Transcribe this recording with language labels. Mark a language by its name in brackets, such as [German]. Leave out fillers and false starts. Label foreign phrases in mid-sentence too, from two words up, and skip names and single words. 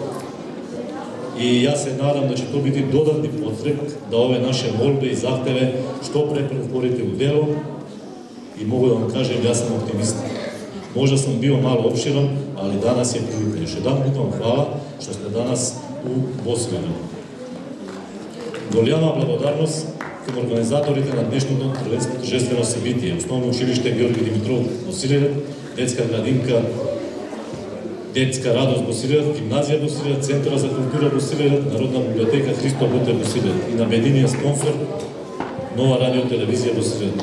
[Serbian] I ja se nadam da će to biti dodatni podstrek da ove naše molbe i zahteve što pre pretvorite u delo i mogu da vam kažem, ja sam optimista. Možda sam bio malo opširan, ali danas je prilika. Još jedanput vam hvala što ste danas u Bosiljanu. [Bulgarian] Голяма благодарност към организаторите на днешното тържествено събитие. Основно училище Георги Димитров Босилевец, детска градинка Детска радост Босилевец, гимназия Босилевец, Центъра за култура Босилевец, Народна библиотека Христо Ботев Босилевец и на медийния спонсор Нова радио телевизия Босилевец.